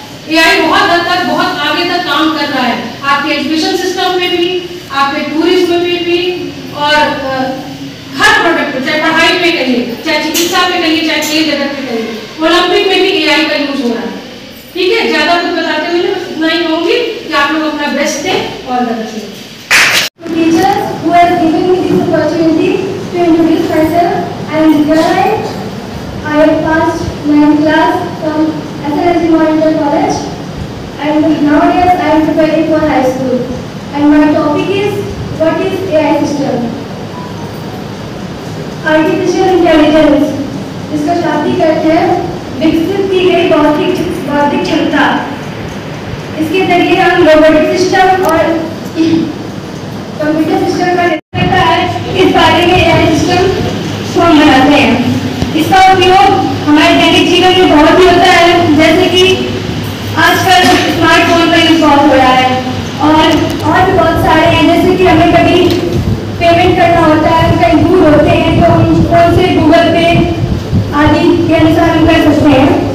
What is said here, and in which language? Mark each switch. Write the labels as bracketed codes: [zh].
[hi] AI बहुत हद तक, बहुत आगे तक काम कर रहा है, आपके एजुकेशन सिस्टम में भी, आपके टूरिज्म में भी और हर प्रोडक्ट पे, चाहे पढ़ाई पे कहिए, चाहे चिकित्सा पे कहिए, चाहे खेल जगत पे कहिए, ओलंपिक में भी एआई का यूज हो रहा है। ठीक है, ज्यादा कुछ बताते हुए बस इतना ही कहूंगी कि आप लोग अपना बेस्ट दें और गलत दें। [en] Teachers who have given me this opportunity to introduce myself. I am Divya. I have passed 9th class from SLSG Monitor College, and nowadays I am preparing for high school. And my topic is what is AI system? [hi] Artificial intelligence, जिसका शाब्दिक अर्थ है विकसित की गई बौद्धिक क्षमता। इसके जरिए हम रोबोटिक सिस्टम और कंप्यूटर सिस्टम का निर्माण करता है। इस बारे में एआई सिस्टम को हम बनाते हैं। इसका उपयोग हमारे दैनिक जीवन में बहुत ही होता है, जैसे कि आजकल स्मार्टफोन का यूज बहुत हो रहा है और भी बहुत सारे हैं, जैसे कि हमें कभी पेमेंट करना होता है, कहीं दूर होते हैं तो हम फोन से गूगल पे आदि के अनुसार हम कर सकते हैं।